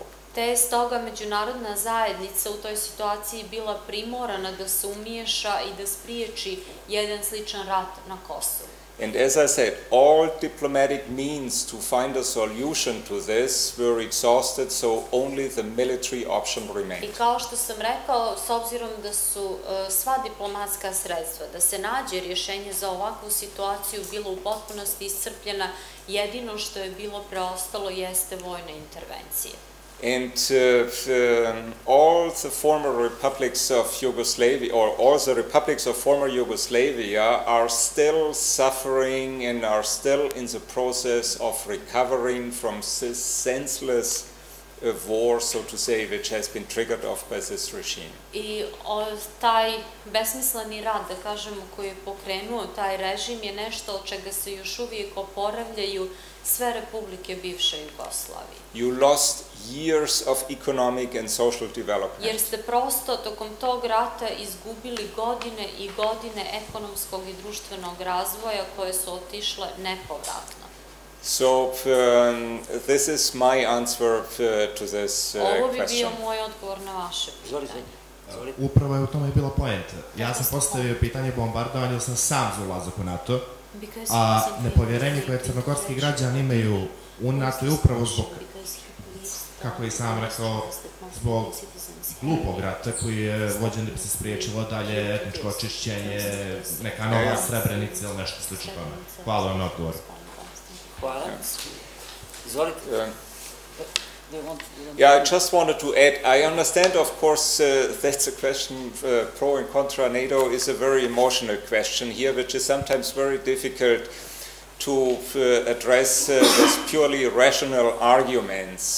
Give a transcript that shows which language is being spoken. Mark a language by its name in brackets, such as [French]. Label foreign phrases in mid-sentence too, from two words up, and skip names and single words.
[Serbian] Te je stoga međunarodna zajednica u toj situaciji bila primorana da se umiješa i da spriječi jedan sličan rat na Kosovu. [English] And as I said, all diplomatic means to find a solution to this were exhausted, so only the military option remained. [Serbian] I kao što sam rekao, s obzirom da su sva diplomatska sredstva, da se nađe rješenje za ovakvu situaciju bilo u potpunosti iscrpljena, jedino što je bilo preostalo jeste vojna intervencija. [English] And all the former republics of Yugoslavia, or all the republics of former Yugoslavia, are still suffering and are still in the process of recovering from this senseless war, so to say, which has been triggered off by this regime. [Serbian] I taj besmisleni rat, da kažemo, koji je pokrenuo taj režim je nešto od čega se još uvijek oporavljaju sve republike bivše Jugoslavije. [English] You lost years of economic and social development. [Serbian] Jer ste prosto tokom tog rata izgubili godine i godine ekonomskog i društvenog razvoja koje su otišle nepovratno. [English] So this is my answer to this question. [Serbian] Ovo bi bio moj odgovor na vaše pitanje. Upravo je u tome bila poenta. Ja sam postavio pitanje bombardovanja, jer sam sam za ulazak u NATO, a nepovjerenje koje crnogorski građani imaju u NATO je upravo zbog, kako i sam rekao, zbog glupog rata koji je vođen da bi se spriječilo dalje etničko očišćenje, neka nova Srebrenica ili nešto slično tome. Hvala vam na odgovor. Hvala. Izvolite. [English] Yeah, I just wanted to add, I understand, of course, that's a question, pro and contra NATO is a very emotional question here, which is sometimes very difficult to address with purely rational arguments.